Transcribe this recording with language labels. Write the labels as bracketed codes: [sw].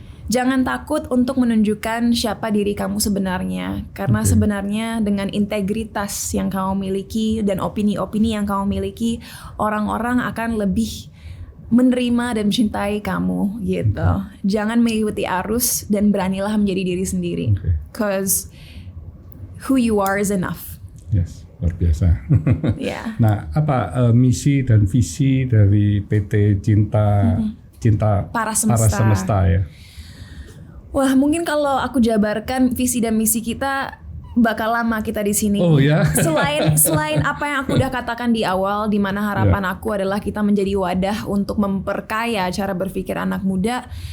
[id] Jangan takut untuk menunjukkan siapa diri kamu sebenarnya. Karena sebenarnya dengan integritas yang kamu miliki dan opini-opini yang kamu miliki, orang-orang akan lebih menerima dan mencintai kamu gitu. Jangan mengikuti arus dan beranilah menjadi diri sendiri. [en] Cause who you are is enough. [id] Yes, luar biasa. [en] Yeah. [id] Nah, apa misi dan visi dari PT Cinta Para Semesta ya? Wah, mungkin kalau aku jabarkan visi dan misi kita bakal lama kita di sini. Oh ya. Selain apa yang aku udah katakan di awal, di mana harapan aku adalah kita menjadi wadah untuk memperkaya cara berpikir anak muda.